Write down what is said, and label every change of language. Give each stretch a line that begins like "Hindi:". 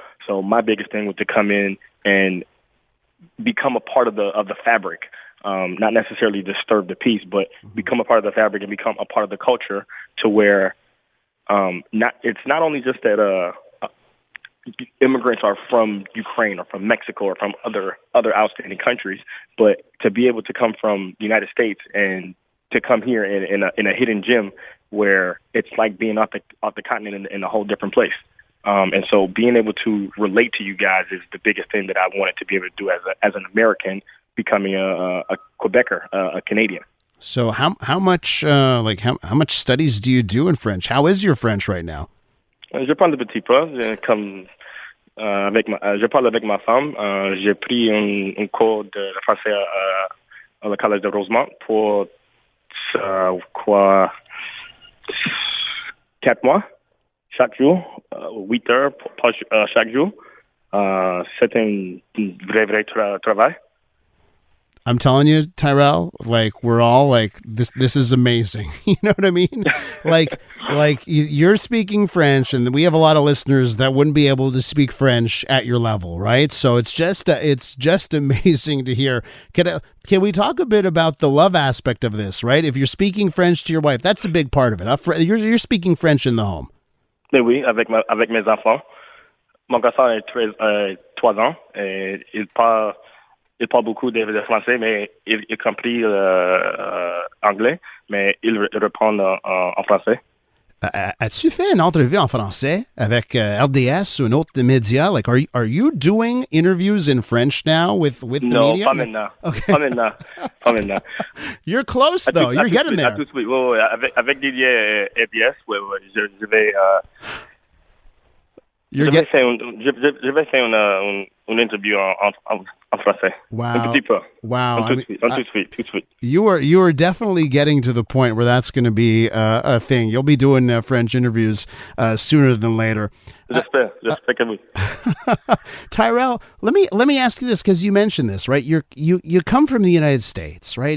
English: So my biggest thing was to come in and become a part of the fabric, not necessarily disturb the peace, but become a part of the fabric and become a part of the culture to where it's not only just that immigrants are from Ukraine or from Mexico or from other outstanding countries, but to be able to come from the United States and to come here in a hidden gem where it's like being off the continent in a whole different place. And so being able to relate to you guys is the biggest thing that I wanted to be able to do as an American, becoming a Quebecer, a Canadian. So how much how much studies do you do in French? How is your French right now?
French: Je parle de petit peu, je parle avec ma femme. J'ai pris un cours de français à le collège de Rosemont pour 4 mois, chaque jour, 8 heures chaque jour. C'est un vrai travail.
English: I'm telling you, Tyrell, like we're all like this is amazing. You know what I mean? like you're speaking French, and we have a lot of listeners that wouldn't be able to speak French at your level, right? So it's just amazing to hear. Can we talk a bit about the love aspect of this, right? If you're speaking French to your wife, that's a big part of it. You're speaking French in the home.
French: Mais oui, avec mes enfants. Mon garçon a 3 ans. Et il parle beaucoup de français, mais il compris anglais, mais il reprend en français. As-tu fait une entrevue en français avec RDS ou un autre média?
English: Like, are you doing interviews in French now with the media?
French: Non, pas maintenant. Okay. Pas maintenant.
English: You're close, though. You're getting there.
French: Tout de suite. Ouais, avec Didier RDS, je vais... Je vais faire une interview en français. Wow. Un petit peu. Wow. Tout de suite.
English: You are definitely getting to the point where that's going to be a thing. You'll be doing French interviews sooner than later.
French: J'espère que oui.
English: Tyrell, let me ask you this, because you mentioned this, right? You come from the United States, right?